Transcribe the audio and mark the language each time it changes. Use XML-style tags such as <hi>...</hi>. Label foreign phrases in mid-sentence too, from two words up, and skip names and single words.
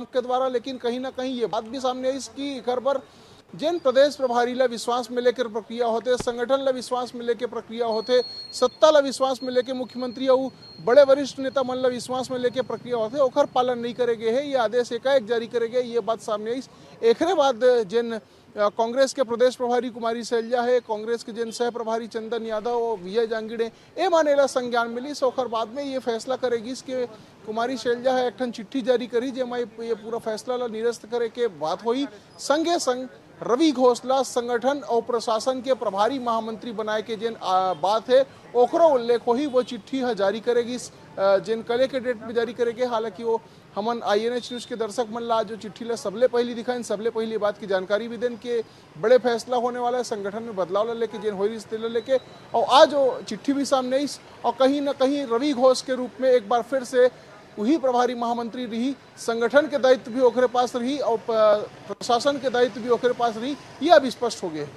<hne>लेकिन कहीं ना कहीं ये बात भी सामने आई कि घर पर जिन प्रदेश प्रभारी ला विश्वास में लेकर प्रक्रिया होते, संगठन ला विश्वास में लेकर प्रक्रिया होते, सत्ता ला विश्वास में लेकर मुख्यमंत्री और बड़े वरिष्ठ नेता मन ला विश्वास में लेकर प्रक्रिया होते, ओखर पालन नहीं करेगे है। ये आदेश एकाएक जारी करेगे, ये बात सामने आई। एकरे बाद जिन कांग्रेस के प्रदेश प्रभारी कुमारी शैलजा है, कांग्रेस के जिन सह प्रभारी चंदन यादव और विजय जांगिड़े ए मानेला संज्ञान मिली। ओखर बाद में ये फैसला करेगी कि कुमारी शैलजा है एक ठन चिट्ठी जारी करी जेमा ये पूरा फैसला ला निरस्त करे के बात हुई। संगे संग रवि घोष ला संगठन और प्रशासन के प्रभारी महामंत्री बनाए के जिन बात है ओकरो उल्लेख होही, वो चिट्ठी जारी करेगी जिन कले के डेट में जारी करेगी। हालांकि वो हमन INH न्यूज़ के दर्शक मन ला जो चिट्ठी ला सबले पहली दिखाएं, सबले पहली बात की जानकारी भी दें कि बड़े फैसला होने वाला है, संगठन में बदलाव ला लेके जिन हो रही लेके। और आज वो चिट्ठी भी सामने आई और कहीं ना कहीं रवि घोष के रूप में एक बार फिर से वही प्रभारी महामंत्री रही, संगठन के दायित्व भी ओकरे पास रही और प्रशासन के दायित्व भी ओकरे पास रही, ये अब स्पष्ट हो गए</hne>